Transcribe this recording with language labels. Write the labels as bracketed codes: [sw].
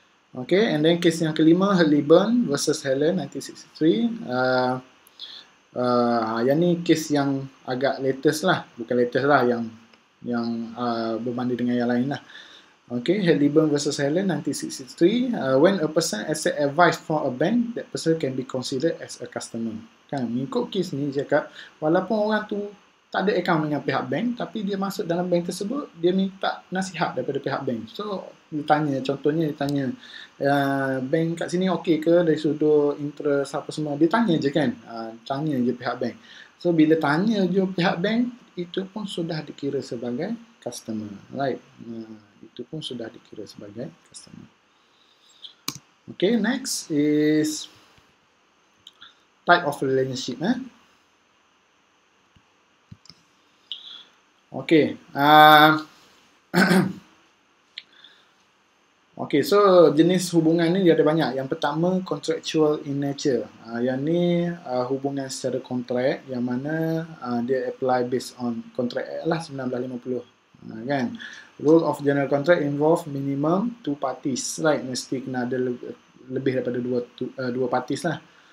[en] Okay, and then case [ms] yang kelima, [en] Halliburton versus Helen 1963. [ms] Yang ni case yang agak latest lah. Bukan latest lah, yang berbanding dengan yang lain lah. [en] Okay, Halliburton versus Helen 1963. When a person accept advice from a bank, that person can be considered as a customer. [ms] Kan, mengikut kes ni cakap, walaupun orang tu tak ada account dengan pihak bank, tapi dia masuk dalam bank tersebut, dia minta nasihat daripada pihak bank. So, contohnya dia tanya, bank kat sini okey ke dari sudut interest apa semua. Dia tanya je kan, tanya je pihak bank. So, bila tanya je pihak bank, itu pun sudah dikira sebagai customer. Right? Itu pun sudah dikira sebagai customer. [en] Okay, next is type of relationship. Okay. [ms] Okay, so jenis hubungan ni dia ada banyak. Yang pertama, [en] contractual in nature. [ms] Yang ni hubungan secara kontrak, yang mana dia apply based on Contract Act lah 1950. Kan? [en] Rule of general contract involve minimum 2 parties, right? [ms] Mesti kena ada lebih daripada dua parties lah.